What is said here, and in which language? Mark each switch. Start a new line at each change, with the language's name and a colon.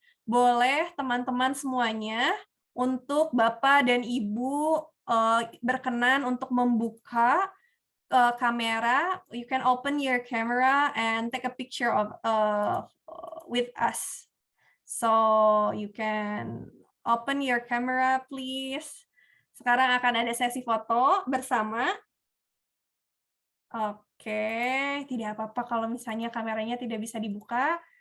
Indonesian: Boleh teman-teman semuanya, untuk Bapak dan Ibu berkenan untuk membuka kamera.
English: You can open your camera and take a picture of with us. So you can open your camera, please.
Indonesian: Sekarang akan ada sesi foto bersama. Oke, tidak apa-apa kalau misalnya kameranya tidak bisa dibuka.